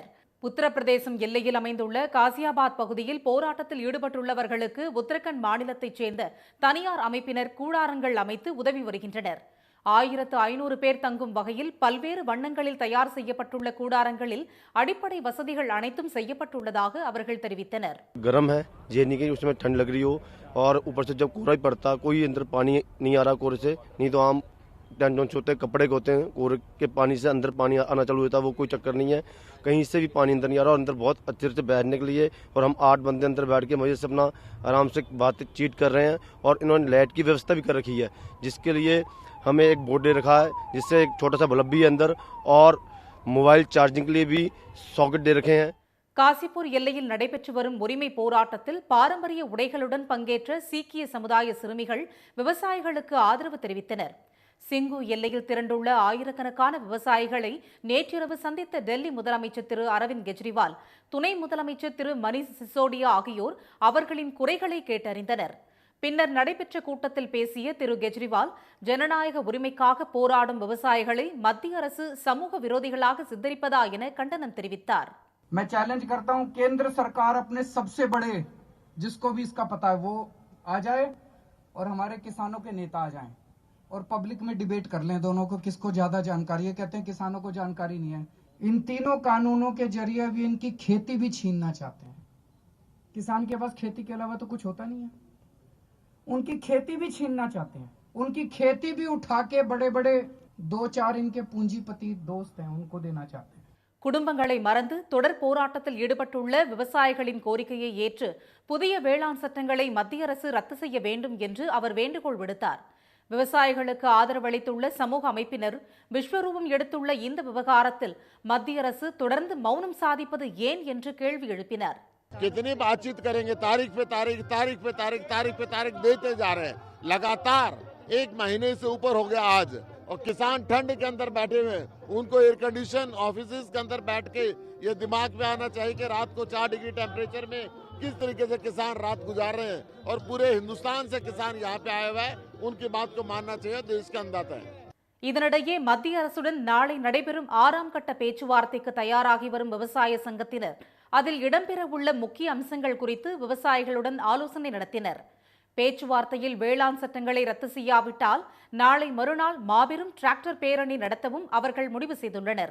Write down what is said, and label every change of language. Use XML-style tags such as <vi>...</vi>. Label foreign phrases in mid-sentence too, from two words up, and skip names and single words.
<ta>உத்தரப்பிரதேசம் எல்லையில் அமைந்துள்ள காசியாபாத் பகுதியில் போராட்டத்தில் ஈடுபட்டுள்ளவர்களுக்கு உத்தரகண்ட் மாநிலத்தைச் சேர்ந்த தனியார் அமைப்பினர் கூடாரங்கள் அமைத்து உதவி வருகின்றனர். 1500 பேர் தங்கும் வகையில் பல்வேறு வண்ணங்களில் தயார் செய்யப்பட்டுள்ள கூடாரங்களில் அடிப்படை வசதிகள் அனைத்தும் செய்யப்பட்டுள்ளதாக அவர்கள் தெரிவித்தனர்.</ta> <hi>गर्म है ये नहीं कि उसमें ठंड लग रही हो और ऊपर से जब कोहरा ही पड़ता कोई अंदर पानी नहीं आ रहा कोहरे से, नहीं तो आम टेंट होते कपड़े होते हैं कोहरे के पानी से अंदर पानी आना चालू होता है, वो कोई चक्कर नहीं है. कहीं से भी पानी अंदर नहीं आ रहा और अंदर बहुत अच्छे से बैठने के लिए और हम 8 बंदे अंदर बैठ के मजे से अपना आराम से बातचीत कर रहे हैं. और इन्होंने लाइट की व्यवस्था भी कर रखी है जिसके लिए हमें एक बोर्ड दे रखा है जिससे एक छोटा सा बल्ब भी है अंदर और</hi> <en>mobile charging</en> <hi>के लिए भी सॉकेट दे रखे हैं.</hi> <ta>காசிப்பூர் எல்லையில் நடைபெற்று வரும் உரிமை போராட்டத்தில் பாரம்பரிய உடைகளுடன் பங்கேற்ற சீக்கிய சமுதாய சிறுமிகள் விவசாயிகளுக்கு ஆதரவு தெரிவித்தனர். சிங்கு எல்லையில் திரண்டுள்ள ஆயிரக்கணக்கான விவசாயிகளை நேற்றிரவு சந்தித்த டெல்லி முதலமைச்சர் திரு அரவிந்த் கெஜ்ரிவால், துணை முதலமைச்சர் திரு மணீஷ் சிசோடியா ஆகியோர் அவர்களின் குறைகளை கேட்டறிந்தனர். பின்னர் நடைபெற்ற கூட்டத்தில் பேசிய திரு கெஜ்ரிவால், ஜனநாயக உரிமைக்காக போராடும் விவசாயிகளை மத்திய அரசு சமூக விரோதிகளாக சித்தரிப்பதா என கண்டனம் தெரிவித்தார்.</ta> <hi>मैं चैलेंज करता हूं केंद्र सरकार अपने सबसे बड़े जिसको भी इसका पता है वो आ जाए और हमारे किसानों के नेता आ जाएं और पब्लिक में डिबेट कर लें दोनों को किसको ज्यादा जानकारी है. कहते हैं किसानों को जानकारी नहीं है. इन तीनों कानूनों के जरिए भी इनकी खेती भी छीनना चाहते हैं. किसान के पास खेती के अलावा तो कुछ होता नहीं है. उनकी खेती भी छीनना चाहते हैं. उनकी खेती भी उठा के बड़े बड़े 2-4 इनके पूंजीपति दोस्त हैं उनको देना चाहते हैं.</hi> <ta>குடும்பங்களை மறந்து தொடர் போராட்டத்தில் ஈடுபட்டுள்ள விவசாயிகளின் கோரிக்கையை ஏற்று புதிய வேளாண் சட்டங்களை மத்திய அரசு ரத்து செய்ய வேண்டும் என்று அவர் வேண்டுகோள் விடுத்தார். விவசாயிகளுக்கு ஆதரவளித்துள்ள சமூக அமைப்பினர் விஸ்வரூபம் எடுத்துள்ள இந்த விவகாரத்தில் மத்திய அரசு தொடர்ந்து மௌனம் சாதிப்பது ஏன் என்று கேள்வி எழுப்பினர்.</ta> <hi>कितनी बातचीत करेंगे, तारीख पे तारीख तारीख पे तारीख तारीख पे तारीख देते जा रहे हैं. लगातार 1 महीने से ऊपर हो गया आज और किसान ठंड के अंदर बैठे हुए हैं. उनको</hi> <en>air condition office</en> <hi>के अंदर बैठ के ये दिमाग में आना चाहिए कि रात को 4</hi> <en>degree temperature</en> <hi>में किस तरीके से किसान रात गुजार रहे हैं और पूरे हिंदुस्तान से किसान यहाँ पे आए हुए हैं. उनकी बात को मानना चाहिए, देश का अंदाजा है.</hi> <ta>இதனிடையே மத்திய அரசுடன் நாளை நடைபெறும் 6ஆம் கட்ட பேச்சுவார்த்தைக்கு தயாராகி வரும் விவசாய சங்கத்தினர் அதில் இடம்பெறவுள்ள முக்கிய அம்சங்கள் குறித்து விவசாயிகளுடன் ஆலோசனை நடத்தினர். பேச்சுவார்த்தையில் வேளாண் சட்டங்களை ரத்து செய்யாவிட்டால் நாளை மறுநாள் மாபெரும் டிராக்டர் பேரணி நடத்தவும் அவர்கள் முடிவு செய்துள்ளனர்.</ta>